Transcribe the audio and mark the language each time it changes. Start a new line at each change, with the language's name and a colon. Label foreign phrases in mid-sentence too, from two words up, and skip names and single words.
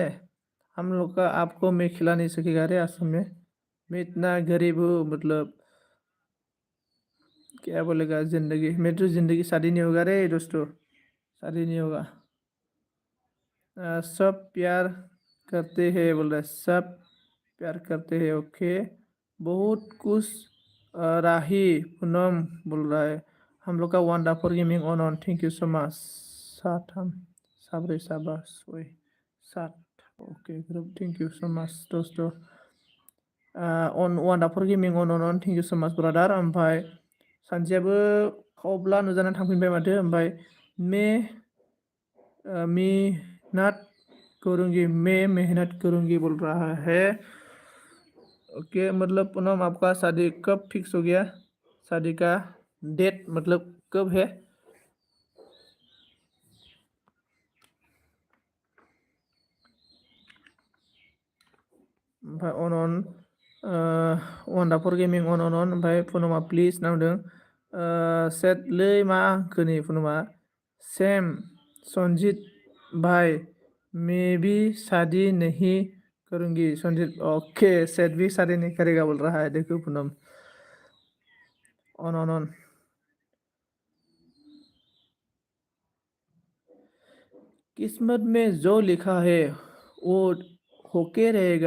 Hindi: हम लोग का आपको मैं खिला नहीं सकेगा रे आसाम में, मैं इतना गरीब हूँ, मतलब क्या बोलेगा, जिंदगी में तो जिंदगी शादी नहीं होगा रे दोस्तों, शादी नहीं होगा। सब प्यार करते हैं बोल रहा है, सब प्यार करते हैं, ओके बहुत कुछ। राही पूनम बोल रहा है, हम लोग का
English: wonderful gaming on thank you so much.
Bodo: साथाम, साब्रै, साबा, सय, सात,
English: okay group, thank you so much दोस्तों। on wonderful gaming on thank you so much ब्रादार।
Bodo: ओमफ्राय सानसेयाबो खावब्ला नुजानानै थांफिनबाय माथो।
Hindi: ओमफ्राय मेहनत करूँगी, मैं मेहनत करूँगी बोल रहा है, ओके मतलब पूनम आपका शादी कब फिक्स हो गया, शादी का डेट मतलब कब है?
Bodo: ओमफ्राय अन
English: wonderful gaming
Bodo: अन ओमफ्राय पूनमआ प्लिज नांदों। सेटलै मा होनखो नै पूनमआ,
Hindi: सेम संजीत भाई मैं भी शादी नहीं करूँगी, संजीत ओके सेट भी शादी नहीं करेगा बोल रहा है, देखो पूनम ऑन किस्मत में जो लिखा है वो होके रहेगा।